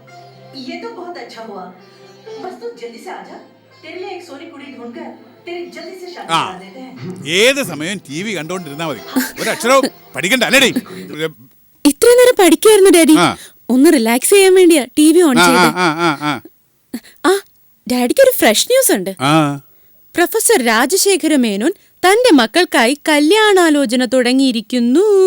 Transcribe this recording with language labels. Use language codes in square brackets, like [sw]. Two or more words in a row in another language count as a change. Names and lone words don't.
[hi] ये तो बहुत अच्छा हुआ। बस तू जल्दी से आ जा। तेरे लिए एक [pa] ਸੋਹਣੀ ਕੁੜੀ [hi] ढूंढकर तेरी जल्दी से शादी करा देते हैं। [ml] ഏത് സമയം ടിവി കണ്ടോണ്ടിരുന്നാ മതി. ഒരു അക്ഷരവും പഠിക്കണ്ട അല്ലേടേ? ഇത്ര നേരം പഠിക്കായിരുന്നു ഡാഡി. ഒന്ന് റിലാക്സ് ചെയ്യാൻ വേണ്ടിയാ TV ഓൺ ചെയ്തത്. ആ, ഡാഡിക്ക് ഒരു [en] fresh news [ml] ഉണ്ട്. പ്രൊഫസർ രാജശേഖര മേനോൻ തന്റെ മക്കൾക്കായി കല്യാണാലോചന തുടങ്ങിയിരിക്കുന്നു.